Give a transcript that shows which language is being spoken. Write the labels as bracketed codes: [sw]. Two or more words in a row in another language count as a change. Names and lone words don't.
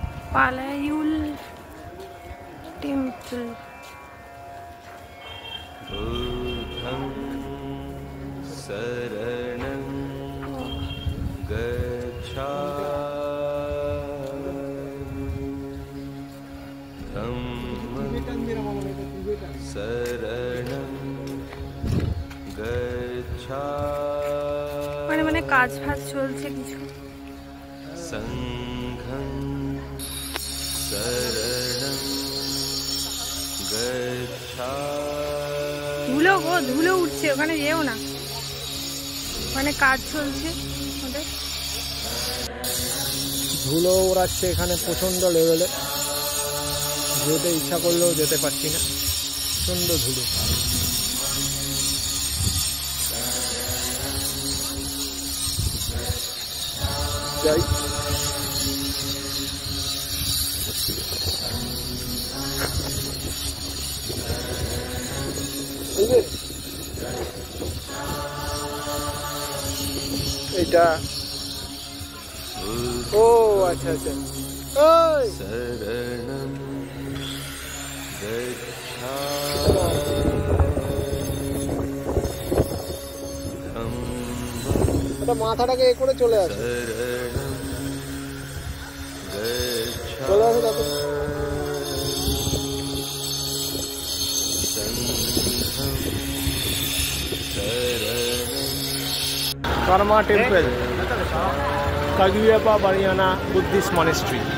[bn] পালায়ুল টেম্পল। [pi] बुद्धं शरणं गच्छामि धम्मं शरणं गच्छामि [bn] মানে কাজ ফাজ চলছে কিছু। [pi] संघं शरणं गच्छामि। [bn] ধুলো গো, ধুলো উঠছে, ওখানে যেও না, ওখানে কাজ চলছে ওদের। ধুলো ওড়াচ্ছে এখানে প্রচণ্ড লেভেলে, যেতে ইচ্ছা করলেও যেতে পারছি না, প্রচণ্ড ধুলো। যাই এটা, ও আচ্ছা আচ্ছা, ওই [pi] शरणं गच्छामि [bn] ওটা মাথাটাকে এ করে চলে আসে, [pi] शरणं [bn] চলে আসে তারপর কারমা টেম্পল, কাগুয়াপা বারিয়ানা বুদ্ধিস্ট মনেস্ট্রি।